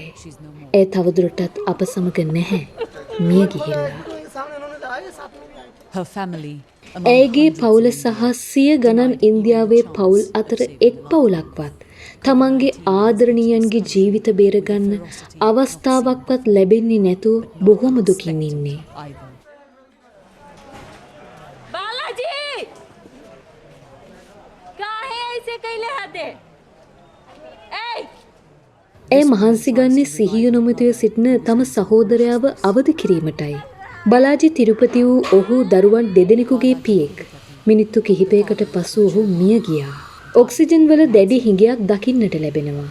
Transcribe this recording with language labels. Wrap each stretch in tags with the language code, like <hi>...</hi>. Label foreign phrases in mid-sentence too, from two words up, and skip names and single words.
<si>ඒ තවදුරටත් අප සමග නැහැ. මිය ගිහිල්ලා. ඇයගේ පවුල සහ සිය ගණන් ඉන්දියාවේ පවුල් අතර එක් පවුලක්වත් තමන්ගේ ආදරණීයන්ගේ ජීවිත බේරගන්න අවස්ථාවක්වත් ලැබෙන්නේ නැතුව බොහොම දුකින් ඉන්නේ.</si> <bho>बालाजी काहे ऐसे कैले हाथे</bho> <si>ඇය මහන්සි ගන්නේ සිහිය නොමැතිව සිටින තම සහෝදරයාව අවදි කිරීමටයි. බලාජි තිරුපති වූ ඔහු දරුවන් දෙදෙනෙකුගේ පියෙක්. මිනිත්තු කිහිපයකට පසු ඔහු මිය ගියා. ඔක්සිජන් වල දැඩි හිඟයක් දකින්නට ලැබෙනවා.</si>